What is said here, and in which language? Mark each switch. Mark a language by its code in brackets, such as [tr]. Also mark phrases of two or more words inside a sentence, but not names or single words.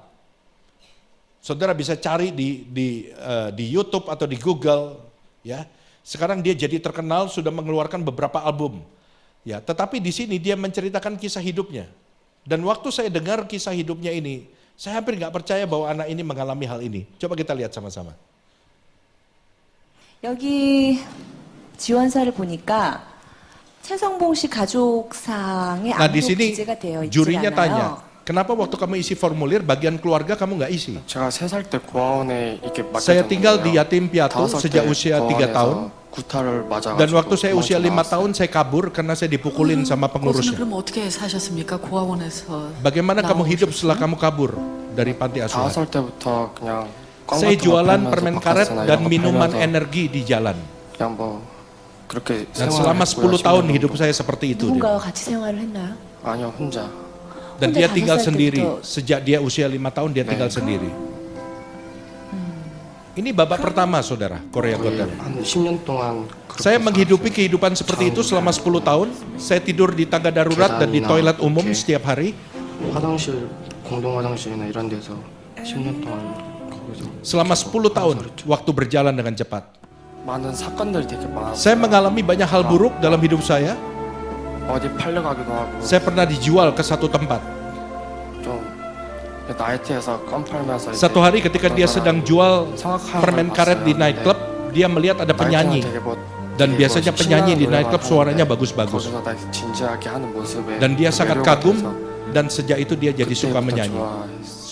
[id] Saudara bisa cari di YouTube atau di Google, ya. Sekarang dia jadi terkenal, sudah mengeluarkan beberapa album. Ya, tetapi di sini dia menceritakan kisah hidupnya. Dan waktu saya dengar kisah hidupnya ini, saya hampir nggak percaya bahwa anak ini mengalami hal ini. Coba kita lihat sama-sama. [ko] 여기 지원서를 보니까 최성봉 씨 가족상에 [id] Nah di [ko] 아무도 [id] sini [ko] 기재가 되어 있지 [id] jurinya tanya, [ko] 않아요. [id] kenapa waktu kamu isi formulir bagian keluarga kamu nggak isi? [ko] 제가 3살 때 고아원에 이렇게 맡게 [id] Saya [ko] 된 [id] tinggal di [ko] 거예요. [id] yatim piatu [ko] 5살 [id] sejak [ko] 때 [id] usia 3 tahun. [ko] 고아원에서 구타를 맞아가지고 [id] Dan waktu saya usia 5 [ko] 도망쳐 [id] tahun saya kabur karena saya dipukulin sama [ko] 거기서는 [id] pengurusnya. [ko] 그럼 어떻게 사셨습니까? 고아원에서 [id] Bagaimana kamu hidup [ko] 나오셨어요? [id] setelah kamu kabur dari panti asuhan? [ko] 5살 때부터 그냥 껌 [id] Saya [ko] 같은 거 [id] jualan [ko] 팔면서 [id] permen karet [ko] 바카스나 [id] dan [ko] 이런 거 [id] minuman [ko] 팔면서 [id] energi di jalan. [ko] 그냥 뭐 그렇게 [id] Dan selama 10 [ko] 생활했고요. [id] tahun [ko] 10년 [id] hidup [ko] 정도. [id] saya seperti itu. [ko] 누군가와 같이 생활을 했나요? 아니요, 혼자. [id] Dan [ko] 혼자 [id] dia tinggal [ko] 5살 [id] sendiri. [ko] 때부터. [id] Sejak dia usia 5 tahun dia [ko] 네. [id] tinggal sendiri. Ini babak pertama saudara, Korea Got [ko] 거의 [id] Talent. [ko] 한 10년 동안 그렇게 [id] Saya menghidupi kehidupan seperti itu selama 10 tahun. Saya tidur di tangga darurat dan di toilet umum setiap hari. [ko] 화장실, 공동 화장실이나 이런 데서 10년 동안 거기서 [id] Selama 10 tahun, waktu berjalan dengan cepat. [ko] 많은 사건들이 되게 많았어요. [id] Saya mengalami banyak hal buruk dalam hidup saya. [ko] 어디 팔려가기도 하고 [id] Saya pernah dijual ke satu tempat. [ko] 좀 나이트에서 껌 팔면서 이제 [id] Satu hari ketika dia sedang jual [ko] 성악하는 [id] permen [ko] 걸 [id] karet di [ko] 봤어요. [id] nightclub, dia melihat ada penyanyi. [ko] 나이트는 되게 뭐 [id] Dan [ko] 되게 [id] biasanya [ko] 뭐 [id] penyanyi di [ko] 신나는 [id] nightclub [ko] 노래만 [id] suaranya [ko] 하는데 [id] bagus-bagus. [ko] 거기서 다 진지하게 하는 모습에 [id] Dan dia sangat [ko] 매료가 [id] kagum [ko] 돼서 [id] dan sejak itu dia jadi suka [ko] 그때부터 [id] menyanyi. [ko] 좋아했어요.